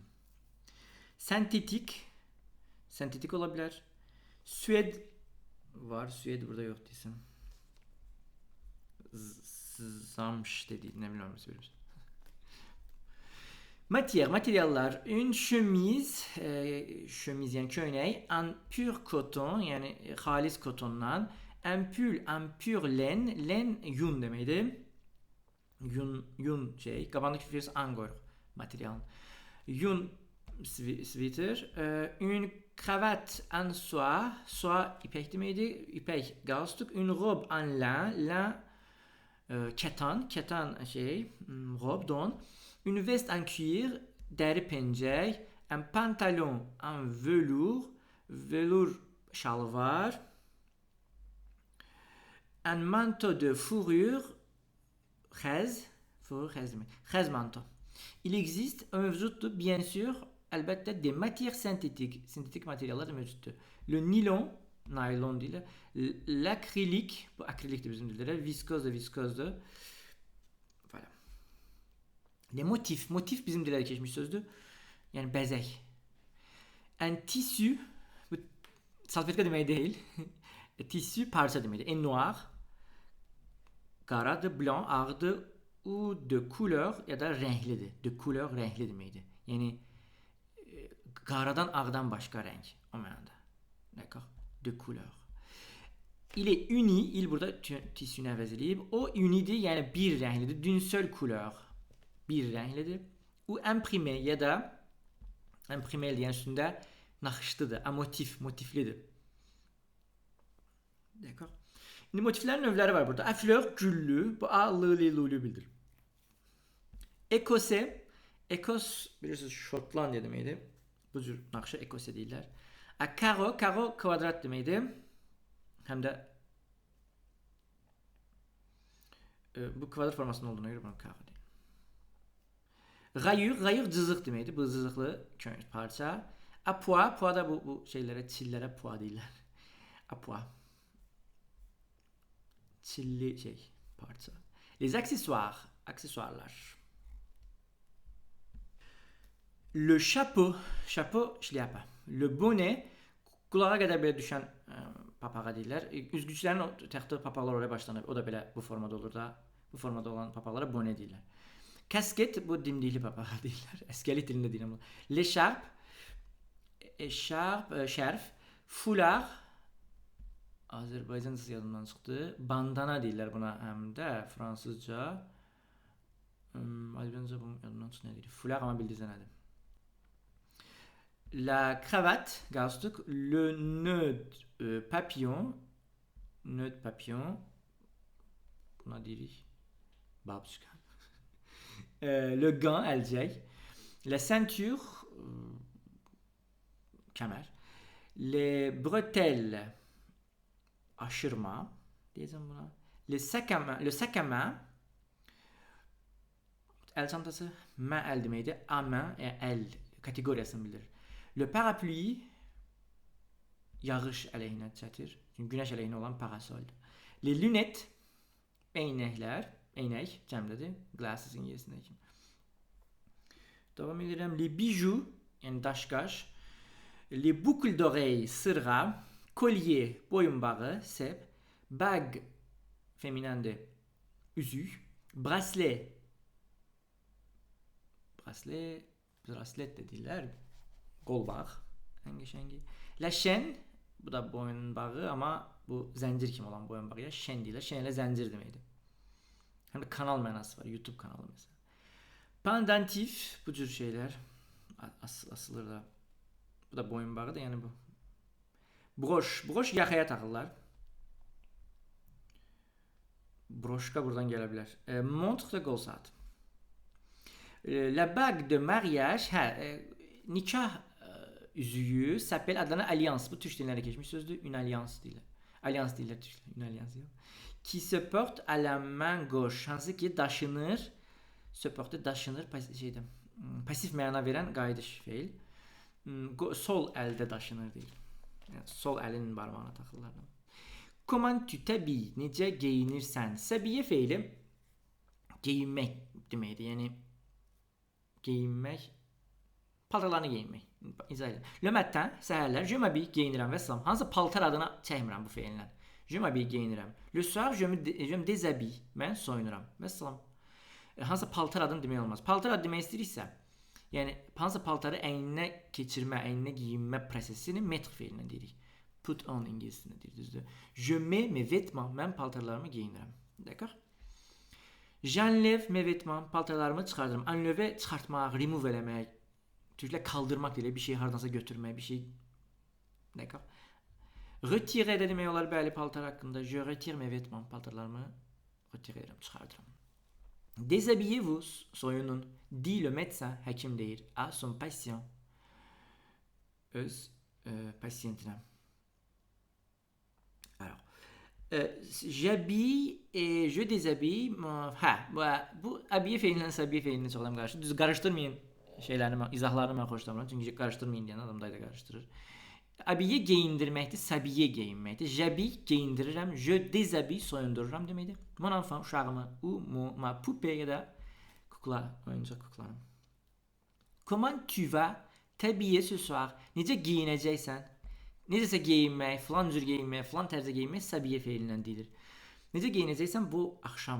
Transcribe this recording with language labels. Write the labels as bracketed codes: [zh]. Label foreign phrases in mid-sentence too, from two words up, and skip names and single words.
[az] Sentetik, sentetik ola bilər. Sued var, sued burada yox deyirsən. Zamş dedi, nə bilməm nasıl verirəm. Matière, materiallar. [fr] Une chemise, chemise [az] yəni köynək, [fr] en pur coton, [az] yəni xalis kotondan. [fr] En pull, en pur laine, laine [az] yun deməkdir. Yun şey, qabandakı first angor materialın. Yun sweater, [fr] une cravate en soie, soie [az] ipək deməkdir, ipək galstuk, [fr] une robe en lin, lin [az] kətan, kətan şey, robe don. [fr] Une veste en cuir, [az] dəri pencək, [fr] un pantalon en velours, velours şalvar, un manteau de fourrure, [az] xəz, fourrure xəz demək, xəz manteau. [fr] Il existe mövcuddur, bien sûr, əlbəttə des matières synthétiques, [az] sintetik materiallar da mövcuddur. [fr] Le nylon, [az] naylon deyirlər, l'acrylique, bu akrilikdir bizim dillərdə, viskozdur, viskozdur. [fr] Voilà. Les motifs, [az] motif bizim dillərdə keçmiş sözdür. Yəni bəzək. [fr] Un tissu, [az] bu salfetka demək deyil. Tissu parça deməkdir. [fr] En noir, qaradır, blanc, ağdır, ou de couleur [az] ya da rənglidir. [fr] De couleur [az] rəngli deməkdir. Yəni qaradan ağdan başqa rəng o mənada. [fr] D'accord? De couleur. Il est uni, il [az] burada tissünü əvəz edib. O unidir, yəni bir rənglidir. [fr] D'une seule couleur. [az] Bir rənglidir. [fr] Ou imprimé [az] ya da imprimé yəni üstündə naxışlıdır. [fr] A motif, motiflidir. D'accord? [az] İndi motiflərin növləri var burada. [fr] A fleur, [az] güllü. Bu a, lı, lulu bildir. Ekose. Ekos, bilirsiniz, Şotlandiya deməkdir. Bu cür naxışa ekose deyirlər. A karo, karo kvadrat deməkdir. Həm də bu kvadrat formasında olduğuna görə bunu karo deyir. Rayur, rayur cızıq deməkdir. Bu cızıqlı parça. [fr] A pois, [az] pois da bu şeylərə, çillərə pois deyirlər. [fr] A pois. [az] Çilli şey, parça. [fr] Les accessoires, aksesuarlar. Le chapeau, chapeau, şlyapa. Le bonnet, [az] qulağa qədər belə düşən papağa deyirlər. Üzgüçlərin taxtığı papaqlar oraya başlanır. O da belə bu formada olur da. Bu formada olan papaqlara bonnet deyirlər. Kasket, bu dimdikli papağa deyirlər. Əskəlik dilində deyirəm. L'écharpe, écharpe, şərf. Foulard, Azərbaycancası yadımdan çıxdı. Bandana deyirlər buna həm də fransızca. Azərbaycanca bunun yadımdan çıxdı nə deyir? Foulard amma bildiyinizdə nədir? [fr] La cravate, galstuk. Le nœud papillon. Nœud papillon. [az] Buna deyirik. Babuşka. [fr] Le gant, əlcək. La ceinture, kəmər. Les bretelles, [az] aşırma diyeceğim buna. [fr] Le sac à main [az] el çantası, main el demeydi. [fr] À main [az] el kategorisini bildirir. [fr] Le parapluie [az] yağış əleyhinə çətir. Çünki günəş əleyhinə olan parasoldur. [fr] Les lunettes [az] eynəklər, eynək cəmdədir. Glasses ingilisindəki. Davam edirəm. [fr] Les bijoux, [az] yəni daş-qaş. [fr] Les boucles d'oreilles, [az] sırğa. Collier, boyun bağı, sep. Bag, feminende, üzük. Bracelet, bracelet de deyirlər. Qol bağı, əngi. [fr] La chaîne, [az] bu da boyun bağı ama bu zəncir kimi olan boyun bağı ya şen deyirlər. Şen ilə zəncir deməkdir. Həm də kanal mənası var, YouTube kanalı mesela. Pendentif, bu cür şeylər asılır da. Bu da boyun bağı da, yəni bu. Broş yaxaya taxırlar. Broşka buradan gələ bilər. [fr] Montre de [az] qol saat. [fr] La bague de mariage, [az] nikah üzüyü s'appelle adlarına alliance. Bu Türk dillərə keçmiş sözdür. [fr] Une alliance [az] deyirlər. Alliance deyirlər Türklər. [fr] Une alliance [az] yox. [fr] Qui se porte à la main gauche. [az] Hansı ki daşınır. [fr] Se porte [az] daşınır şeydə. Pasif məna verən qayıdış feil. Sol əldə daşınır deyil. Yəni sol əlin barmağına taxırlar. [fr] Comment tu t'habilles? [az] Necə geyinirsən? S'habiller feili geyinmək deməkdir. Yəni geyinmək, paltarlarını geyinmək. İzah edirəm. [fr] Le matin, səhərlər, je m'habille, [az] geyinirəm və salam. Hansı paltar adına çəkmirəm bu feillə. [fr] Je m'habille, geyinirəm. Le soir, je me déshabille. [az] Mən soyunuram və salam. Hansı paltar adını demək olmaz. Paltar adı demək istəyiriksə, yəni hansı paltarı əyninə keçirmə, əyninə geyinmə prosesini metr feilinə deyirik. [en] Put on [az] ingilisində deyir, düzdür. [fr] Je mets mes vêtements, [az] mən paltarlarımı geyinirəm. [fr] D'accord? J'enlève mes vêtements, [az] paltarlarımı çıxardırım. Enlever çıxartmaq, remove eləmək. Türklər kaldırmaq deyil, bir şey hardansa götürmək, bir şey. [fr] D'accord? [az] Retirer də demək olar bəli paltar haqqında. [fr] Je retire mes vêtements, [az] paltarlarımı retire edirəm, çıxardırım. [fr] Déshabillez-vous, soyunun. Dit le médecin, [az] həkim deyir, [fr] à son patient. [az] Öz pasiyentinə. [fr] Alors, j'habille et je déshabille. [az] Bu habiller feilindən s'habiller feilini çoxdan qarışır. Düz qarışdırmayın şeylərini, izahlarını mən xoşlamıram. Çünki qarışdırmayın deyən adam da qarışdırır. Habiller geyindirməkdir, s'habiller geyinməkdir. J'habille geyindirirəm, [fr] je déshabille [az] soyundururam deməkdir. [fr] Mon enfant, [az] uşağımı, [fr] ou ma poupée [az] ya da kukla, oyuncaq kuklanım. [fr] Comment tu vas t'habiller ce soir? [az] Necə geyinəcəksən? Necəsə geyinmək, filan cür geyinmək, filan tərzdə geyinmək s'habiller feilindən deyilir. Necə geyinəcəksən bu axşam?